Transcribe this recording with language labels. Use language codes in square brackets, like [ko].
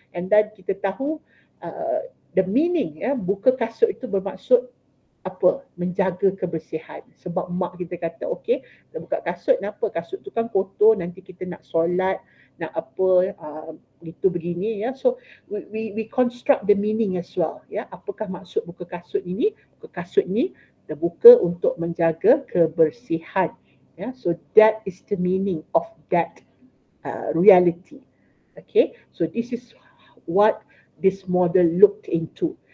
[en] And then [ms] kita tahu [en] the meaning, [ms] ya, buka kasut itu bermaksud apa? Menjaga kebersihan. Sebab mak kita kata, okey, kita buka kasut, kenapa? Kasut tu kan kotor, nanti kita nak solat, nak apa, gitu begini, ya. [en] So we construct the meaning as well, ya. [ms] Apakah maksud buka kasut ini? Buka kasut ini kita buka untuk menjaga kebersihan, ya. [en] So that is the meaning of that reality. Okay, so this is what this model looked into.